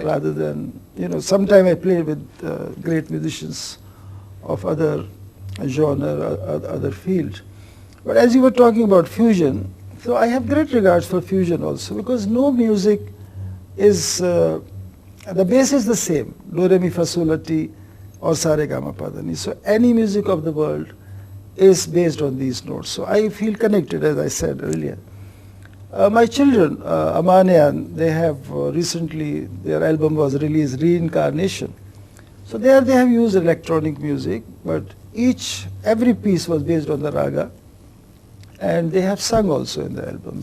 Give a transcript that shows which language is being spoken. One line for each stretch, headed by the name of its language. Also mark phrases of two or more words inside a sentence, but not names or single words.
English: rather than, sometimes I play with great musicians of other genre, other field. But as you were talking about fusion, so I have great regards for fusion also, because no music is, the base is the same, do, re, mi, fa, sol, la, ti, or sa, re, ga, ma, pa, da, ni. So any music of the world is based on these notes. So I feel connected, as I said earlier. My children, Amanian, they have recently, their album was released, Reincarnation. So there they have used electronic music, but every piece was based on the raga, and they have sung also in the album.